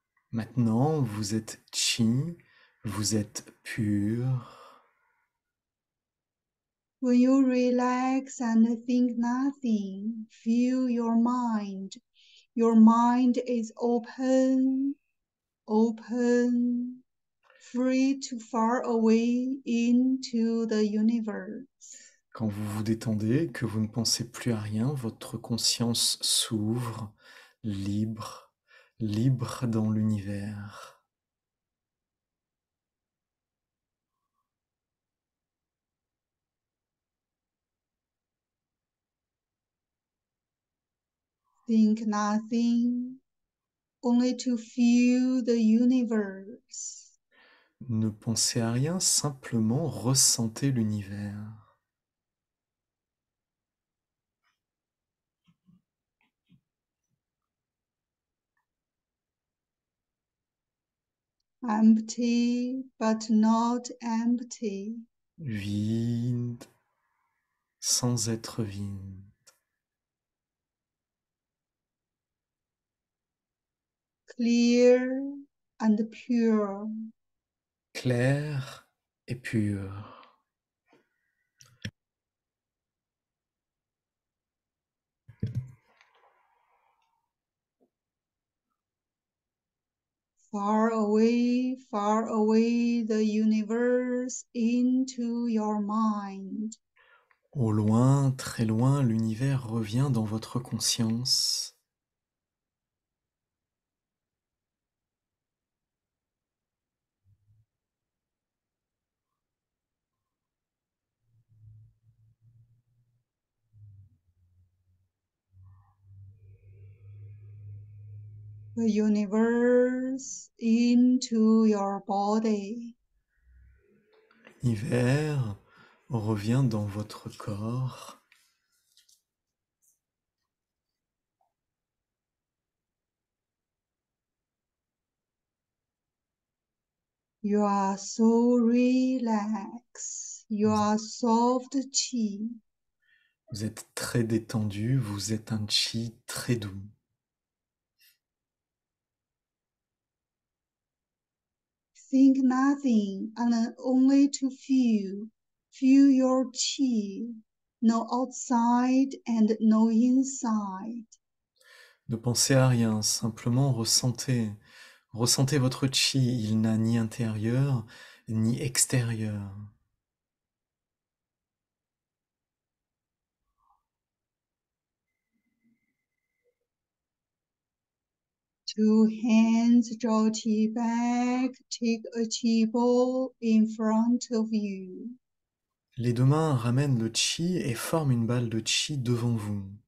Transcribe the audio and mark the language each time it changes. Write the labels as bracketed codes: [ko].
[fr] Maintenant, vous êtes Qi, vous êtes pur. [en] When you relax and think nothing, feel your mind. Your mind is open, open, free to far away into the universe. [fr] Quand vous vous détendez, que vous ne pensez plus à rien, votre conscience s'ouvre, libre, libre dans l'univers. [en] Think nothing, only to feel the universe. [fr] Ne pensez à rien, simplement ressentez l'univers. [en] Empty, but not empty. [fr] Vide, sans être vide. [en] Clear and pure. [fr] Clair et pur. [en] Far away the universe into your mind. [fr] Au loin, très loin, l'univers revient dans votre conscience. [en] The universe into your body. [fr] L'univers revient dans votre corps. [en] You are so relaxed. You are soft Qi. [fr] Vous êtes très détendu, vous êtes un chi très doux. [en] Think nothing and only to feel. Feel your Qi. No outside and no inside. [fr] Ne pensez à rien, simplement ressentez. Ressentez votre chi, il n'a ni intérieur ni extérieur. [en] Two hands draw Qi back. Take a Qi ball in front of you. [fr] Les deux mains ramènent le chi et forment une balle de chi devant vous.